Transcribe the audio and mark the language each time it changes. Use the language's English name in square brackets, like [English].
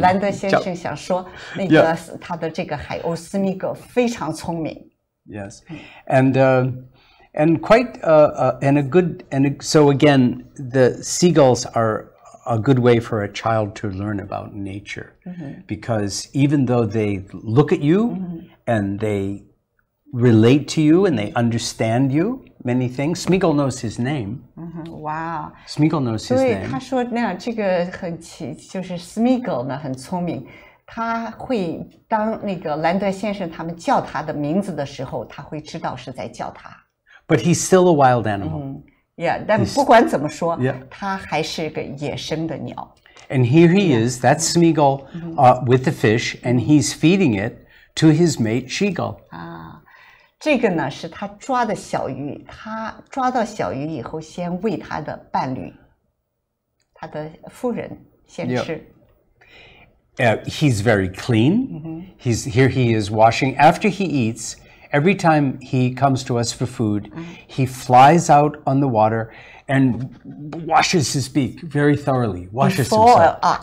[Chinese] 兰德先生想说，那个他的这个海鸥斯密格非常聪明。 [English] Yes, and quite and a good so again, the seagulls are a good way for a child to learn about nature, because even though they look at you and they relate to you and they understand you many things. Smeagull knows his name. Wow. Smeagull knows his name. [Chinese] 对，他说那样这个就是 Smeagull 呢很聪明，他会当那个兰德先生他们叫他的名字的时候，他会知道是在叫他。 [English] But he's still a wild animal. [Chinese] Yeah, 但不管怎么说，他还是个野生的鸟。 [English] And here he is, that's Smeagull with the fish, and he's feeding it to his mate Smeagull. [Chinese] 这个呢是他抓的小鱼，他抓到小鱼以后，先喂他的伴侣，他的夫人先吃。 [English] He's very clean. Here he is washing. After he eats, every time he comes to us for food, he flies out on the water and washes his beak very thoroughly. Washes himself.